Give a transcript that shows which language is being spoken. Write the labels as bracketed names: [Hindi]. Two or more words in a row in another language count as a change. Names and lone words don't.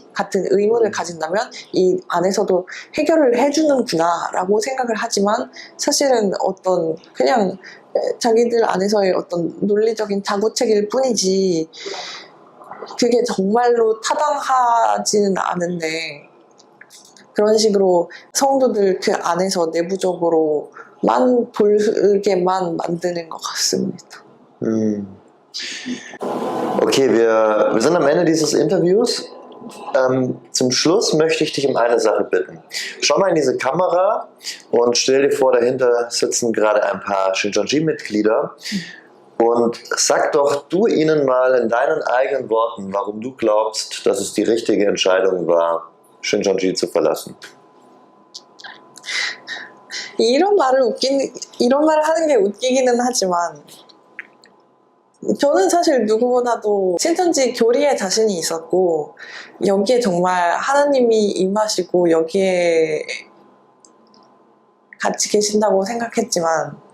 [Korean] 같은 의문을 가진다면 이 안에서도 해결을 해주는구나 라고 생각을 하지만, 사실은 어떤 그냥 자기들 안에서의 어떤 논리적인 자구책일 뿐이지 그게 정말로 타당하지는 않은데, 그런 식으로 성도들 그 안에서 내부적으로만 돌게만 만드는 것 같습니다. [German] Okay, wir sind am Ende dieses Interviews. Zum Schluss möchte ich dich um eine Sache bitten. Schau mal in diese Kamera und stell dir vor, dahinter sitzen gerade ein paar Shincheonji-Mitglieder und sag doch du ihnen mal in deinen eigenen Worten, warum du glaubst, dass es die richtige Entscheidung war, Shincheonji zu verlassen. [Korean] 이런 말을 하는 게 웃기기는 하지만, 저는 사실 누구보다도 신천지 교리에 자신이 있었고, 여기에 정말 하나님이 임하시고, 여기에 같이 계신다고 생각했지만,